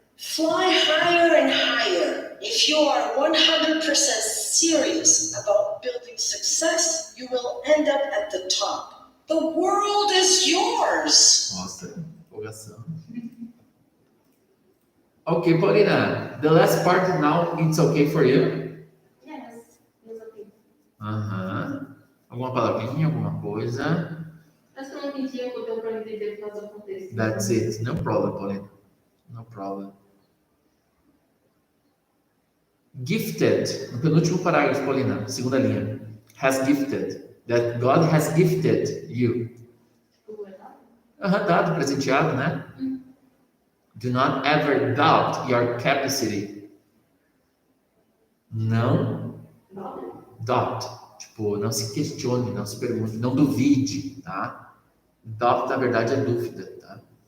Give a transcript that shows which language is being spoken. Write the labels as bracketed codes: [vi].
[en] Fly higher and higher. If you are 100% serious about building success, you will end up at the top. The world is yours. [pt] Nossa, empolgação. [en] Okay, Paulina, the last part now, it's okay for you? Yes, it's okay. Aham. [pt] Alguma palavrinha, alguma coisa? Acho que eu não entendi, eu deu para entender por causa do contexto. [en] That's it. No problem, Paulina. No problem. [pt] Gifted, no penúltimo parágrafo, Paulina, segunda linha. [en] Has gifted. That God has gifted you. [pt] Tipo, errado? Dado, presenteado, né? [en] Do not ever doubt your capacity. [pt] Não Não. [en] doubt. [pt] Tipo, não se questione, não se pergunte, não duvide, tá? Doubt, na verdade, é dúvida, tá?